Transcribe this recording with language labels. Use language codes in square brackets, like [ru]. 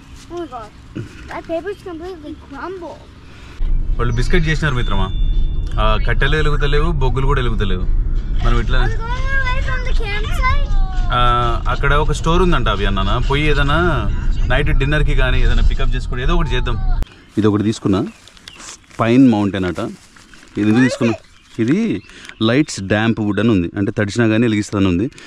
[en] oh my god, that paper's completely crumbled. [te] వాళ్ళు biscuit చేసినారు మిత్రమా, కట్టెలు వెలుగుతలేవు, బొగ్గులు కూడా వెలుగుతలేవు. మనం ఇట్లా [en] Are we going away from the campsite? [te] అక్కడ ఒక స్టోర్ ఉందంట అవి అన్న, పోయి ఏదైనా నైట్ డిన్నర్కి కానీ ఏదైనా పికప్ చేసుకోండి, ఏదో ఒకటి చేద్దాం. ఇది ఒకటి తీసుకున్నా, పైన్ మౌంటైన్ అట. ఇది ఎందుకు తీసుకున్నా? ఇది లైట్స్ డ్యాంప్ వుడ్ అని ఉంది, అంటే తడిచినా కానీ వెలిగిస్తుందని ఉంది.